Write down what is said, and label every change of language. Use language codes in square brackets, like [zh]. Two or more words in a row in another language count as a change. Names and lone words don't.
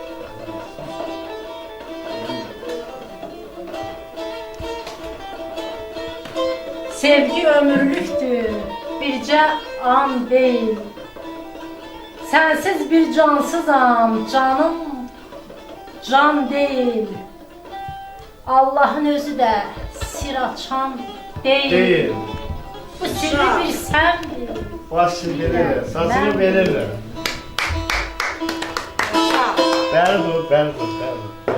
[az] Sevgi ömürlüktür, bircə an deyil. Sensiz bir cansızam, canım can değil. [tr] Allah'ın özü de sir açan değil. Değil. [az] Bu sirri bir sen bil. Başını verirler, saçını verirler. Beri dur, beri dur, beri dur.